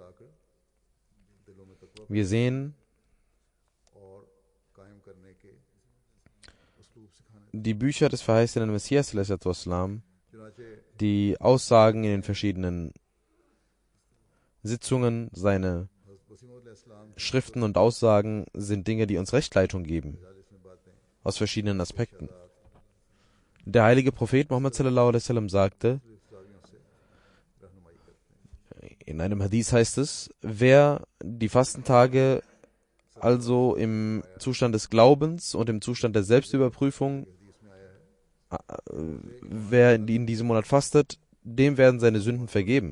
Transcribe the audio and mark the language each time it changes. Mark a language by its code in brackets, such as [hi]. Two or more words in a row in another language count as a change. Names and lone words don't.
[de] Wir sehen die Bücher des verheißenen Messias, [ar] صلى الله والسلام, [de] die Aussagen in den verschiedenen Sitzungen, seine Schriften und Aussagen sind Dinge, die uns Rechtleitung geben, aus verschiedenen Aspekten. Der heilige Prophet Muhammad [ar] صلى الله عليه وسلم [de] sagte, in einem Hadith heißt es, wer die Fastentage also im Zustand des Glaubens und im Zustand der Selbstüberprüfung, wer in diesem Monat fastet, dem werden seine Sünden vergeben.